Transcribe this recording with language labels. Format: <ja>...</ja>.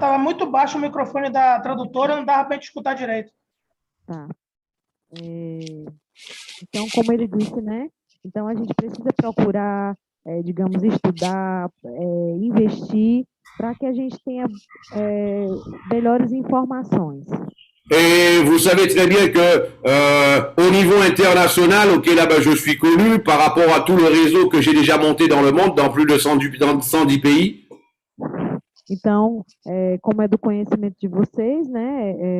<pt>Tava muito baixo o microfone da tradutora, não dava para gente escutar direito. Tá. Então, como ele disse, né? Então, a gente precisa procurar, digamos, estudar, investir, para que a gente tenha melhores informações.</pt> <fr>Et vous savez très bien que au niveau international, ok, là-bas je suis connu par rapport à tout le réseau que j'ai déjà monté dans le monde, dans plus de 110 pays.</fr> <pt>Então, como é do conhecimento de vocês, né?</pt>